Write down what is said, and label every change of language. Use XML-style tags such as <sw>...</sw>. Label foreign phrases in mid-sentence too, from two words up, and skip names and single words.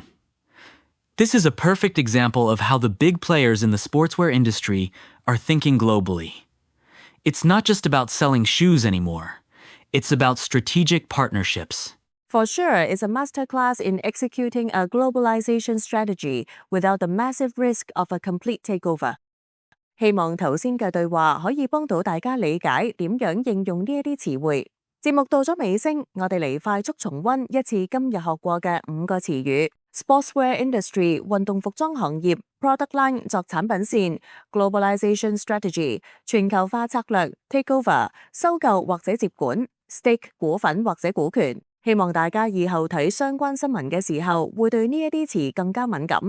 <en>This is a perfect example of how the big players in the sportswear industry are thinking globally. It's not just about selling shoes anymore. It's about strategic partnerships. For sure, it's a masterclass in executing a globalization strategy without the massive risk of a complete takeover.</en> <yue>希望頭先嘅對話可以幫到大家理解點樣應用呢一啲詞彙。節目到咗尾聲，我哋嚟快速重溫一次今日學過嘅5個詞語。</yue> <en>Sportswear industry</en> <yue>運動服裝行業</yue> <en>product line</en> <yue>作產品線</yue> <en>globalization strategy</en> <yue>全球化策略 takeover 收購或者接管 stake 股份或者股權。希望大家以後睇相關新聞嘅時候，會對呢一啲詞更加敏感。</yue>